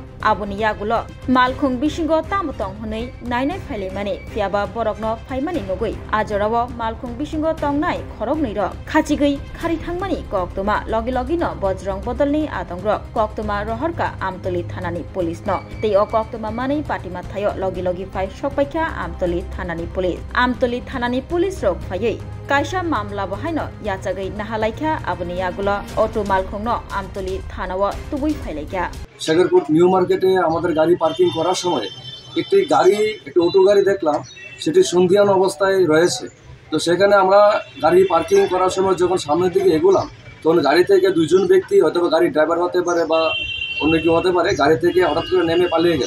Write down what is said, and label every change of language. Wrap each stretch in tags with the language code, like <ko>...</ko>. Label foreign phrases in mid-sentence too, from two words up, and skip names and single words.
<trp>Aboni Yagulo Malkhung Bishingo Tamutong Hnai Nainai Phailaimani Fiaba Borokno Phaimani Nugui Ajorawo Malkhung Bishingo Tongnai Khorokniro Khachigui Khari Thangmani Koktoma Logi Logino Bojrong Bodolni Adongrok Koktoma Rohorka Amtoli Thanani Police no Tei o Koktoma Mani Patima Thayo Logi Logi Fai Shokpaikha Amtoli Thanani Police Amtoli Thanani Police Rok Phaiyi Kaisa Mamla Bahaino Yachagai Nahalaikha Aboni Yagulo Auto Malkhungno Amtoli Thanawo Tubui Phailaikha</trp> <bn>সেকেরকোট নিউ মার্কেটে আমাদের গাড়ি পার্কিং করার সময় একটি অটো গাড়ি দেখলাম সেটি সন্ধিয়ান অবস্থায় রয়েছে। তো সেখানে আমরা গাড়ি পার্কিং করার সময় যখন সামনের দিকে এগোলাম তখন গাড়ি থেকে দুইজন ব্যক্তি হয়তো গাড়ির ড্রাইভার হতে পারে বা অন্য কেউ হতে পারে গাড়ি থেকে হঠাৎ করে নেমে পালিয়ে গেল।</bn>